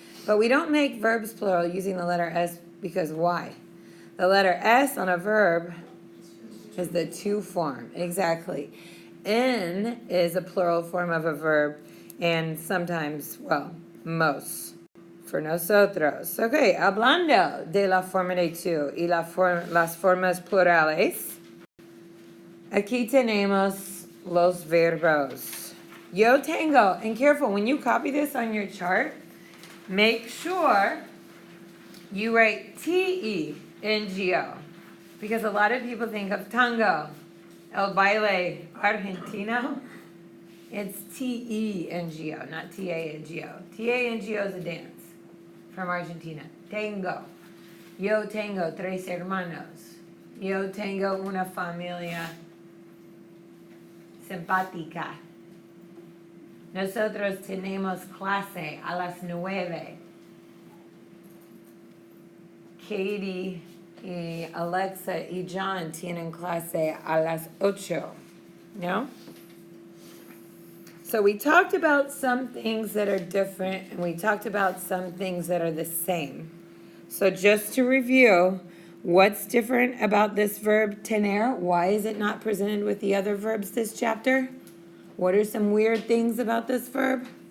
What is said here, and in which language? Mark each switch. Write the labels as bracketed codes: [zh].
[en] But we don't make verbs plural using the letter S because why? The letter S on a verb is the to form. Exactly. En is a plural form of a verb and sometimes, well, most. For nosotros. [es] Ok, hablando de la forma de tú y las formas plurales, aquí tenemos los verbos. Yo tengo, [en] and careful, when you copy this on your chart, make sure you write T-E-N-G-O. Because a lot of people think of tango, [es] el baile argentino. [en] It's T-E-N-G-O, not T-A-N-G-O. T-A-N-G-O is a dance from Argentina. [es] Tengo. Yo tengo 3 hermanos. Yo tengo una familia simpática. Nosotros tenemos clase a las 9. Katie y Alexa y John tienen clase a las 8. No? [en] So we talked about some things that are different, and we talked about some things that are the same. So just to review, what's different about this verb tener? Why is it not presented with the other verbs this chapter? What are some weird things about this verb?